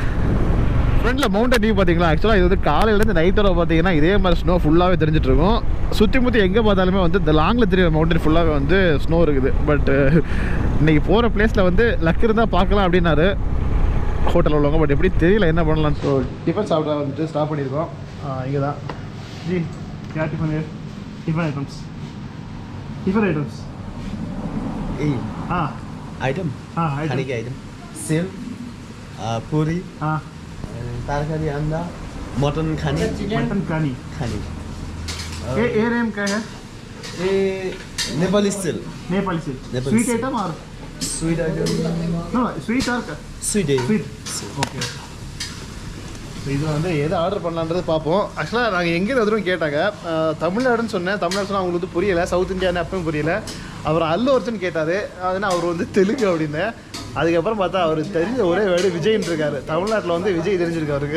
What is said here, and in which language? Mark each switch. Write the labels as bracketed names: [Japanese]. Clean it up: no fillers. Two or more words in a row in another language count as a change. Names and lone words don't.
[Tamil] ஃப்ரெண்டில் [English] mountain view [Tamil] பார்த்தீங்களா, ஆக்சுவலாக இது வந்து காலையிலேருந்து நைட் வரை பார்த்தீங்கன்னா இதே மாதிரி ஸ்னோ ஃபுல்லாகவே தெரிஞ்சிட்டு இருக்கும். சுற்றி முற்றி எங்கே பார்த்தாலுமே வந்து இந்த லாங்கில் தெரியுற மவுண்டன் ஃபுல்லாகவே வந்து ஸ்னோ இருக்குது. பட் இன்றைக்கி போகிற பிளேஸில் வந்து லக் இருந்தால் பார்க்கலாம் அப்படின்னாரு ஹோட்டலில் உள்ளவங்க. பட் எப்படி தெரியல என்ன பண்ணலாம். ஸோ டிஃபன் சாப்பிட வந்துட்டு ஸ்டாப் பண்ணியிருக்கோம். இங்கே தான் [Hindi] ஜி क्या टिफिन है? टिफिन आइटम्स हाँ आइटम खाने के आइटम सेव पूरी तरकारी अंडा मटन खानी ये रेम क्या है? ये नेपाली स्टाइल [English] sweet item और sweet item no sweet और स्वीट [Tamil] ஓகே. ஸோ இது வந்து எதை ஆர்டர் பண்ணலான்றது பார்ப்போம். ஆக்சுவலாக நாங்கள் எங்கேயும் எதுவும் கேட்டாங்க, தமிழ்நாடுன்னு சொன்னேன். தமிழ்நாடு சொன்னால் அவங்களுக்கு வந்து புரியலை, சவுத் இந்தியான்னு அப்பவும் புரியலை. அவர் அல்லு ஒருத்தன் கேட்டார், அதுனா அவர் வந்து தெலுங்கு அப்படின்னு. அதுக்கப்புறம் பார்த்தா அவர் தெரிஞ்ச ஒரே வேர்டு விஜய்ன்னு இருக்காரு. தமிழ்நாட்டில் வந்து விஜய் தெரிஞ்சிருக்கு அவருக்கு.